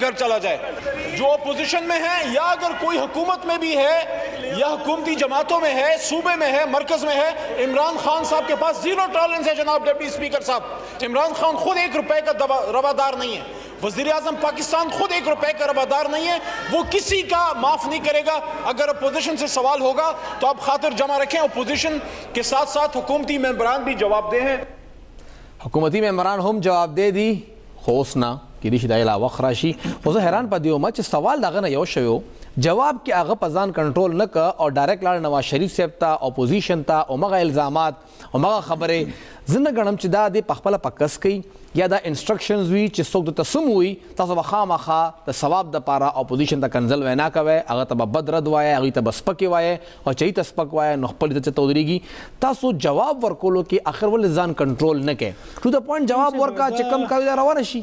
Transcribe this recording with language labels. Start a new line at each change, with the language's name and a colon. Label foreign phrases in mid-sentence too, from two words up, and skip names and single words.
Urdu: گھر چلا جائے جو اپوزیشن میں ہے یا اگر کوئی حکومت میں بھی ہے یا حکومتی جماعتوں میں ہے صوبے میں ہے مرکز میں ہے عمران خان صاحب کے پاس
English: zero tolerance
Urdu: ہے جناب
English: deputy speaker
Urdu: صاحب عمران خان خود ₹1 کا روادار نہیں ہے وزیر اعظم پاکستان خود ₹1 کا روادار نہیں ہے وہ کسی کا معاف نہیں کرے گا اگر اپوزیشن سے سوال ہوگا تو آپ خاطر جمع رکھیں اپوزیشن کے ساتھ ساتھ حکومتی ممبران بھی جوابدہ ہیں
Pashto: حکومتي ممبران هم جواب دی خو اوس نه کېدای شي دا لا وخت راشي خو زه حیران پاتې وم چې سوال دغه نه یو شوی جواب کې هغه په ځان کنټرول نه که او ډایرکټ لاړ نواز شریف صاحب ته اپوزیشن ته او مغه الزامات او مغه خبرې زه نه ګڼم چې دا د پخپله پکس کوي یا دا انسټرکشنز وي چې څوک درته سم وي تاسو به خامخا د ثواب دپاره اپوزیشن ته کنزل وینا کوئ هغه ته به بد رد وایه هغوی ته به سپکې وایه او چې هغوی ته سپک وایه نو خپل ته څه ودرېږي تاسو جواب ورکولو کې آخر ولې ځان کنټرول نه کوئ
English: to the point
Pashto: جواب ورکړه چې کم کوي دا روانه شي